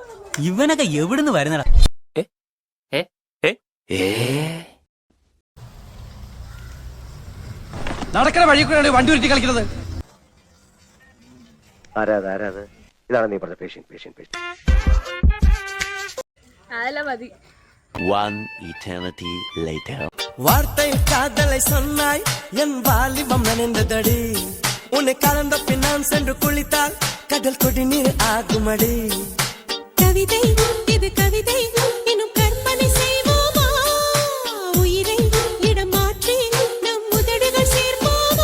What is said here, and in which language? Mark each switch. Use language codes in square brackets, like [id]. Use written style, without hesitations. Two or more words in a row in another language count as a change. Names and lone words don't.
[ml] ഇവനൊക്കെ എവിടുന്ന് വരുന്നടാ? നടക്കണ വഴി കൂടെയാണ് വണ്ടി ഉരുട്ടി കളിക്കുന്നത്. ഇതാണ് നീ പറഞ്ഞ പേഷ്യൻ. [ta] அதெல்லாம் மதி. [en] One eternity later. [ta] வார்த்தை காதலை சொன்னாய் என் வாலிபம் நனைந்ததடி உன்னை கலந்த பின் நான் சென்று குளித்தால் கடல் கொடி நீர் ஆகுமடி கவிதை இது கவிதை இன்னும் கற்பனை செய்வோமா உயிரை இடம் மாற்றி நம் உதடுகள் சேர்ப்போமா